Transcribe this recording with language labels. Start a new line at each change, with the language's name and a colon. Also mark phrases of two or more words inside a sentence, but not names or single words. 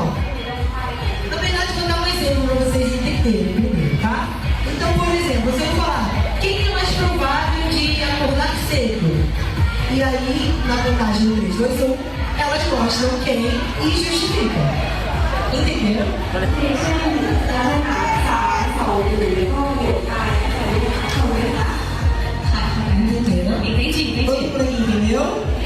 Portuguese: Na verdade, vou dar um exemplo para vocês entenderem primeiro, tá? Então, por exemplo, se eu falar quem é mais provável de acordar cedo? E aí, na contagem do 3, 2, 1, elas mostram quem e justificam. Entenderam?
Thai: อย่างเช่นแล้วถ้าหนัก3 2 1แล้วก็บวกได้ใช่ไหมคะ
Portuguese: Entenderam? Entendi. Todo mundo aqui entendeu?